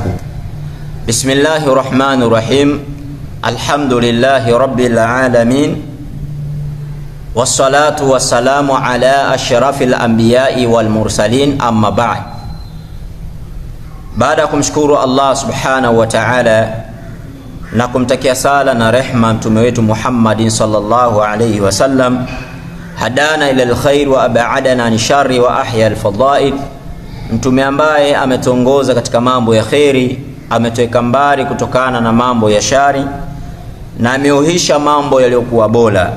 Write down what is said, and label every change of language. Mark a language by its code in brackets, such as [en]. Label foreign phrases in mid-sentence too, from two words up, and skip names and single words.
[ar] بسم الله الرحمن الرحيم. الحمد لله رب العالمين، والصلاة والسلام على أشرف الأنبياء والمرسلين، أما بعد. بعدكم شكور الله سبحانه وتعالى [sw] na kumtakia sala na rehma mtume wetu Muhammadin [ar] صلى الله عليه وسلم, هدانا إلى الخير وأبعدنا عن الشر وأحيا الفضائل, [sw] mtume ambaye ametongoza katika mambo ya khairi, ametuweka mbali kutokana na mambo ya shari, na ameuhisha mambo yaliyokuwa bora.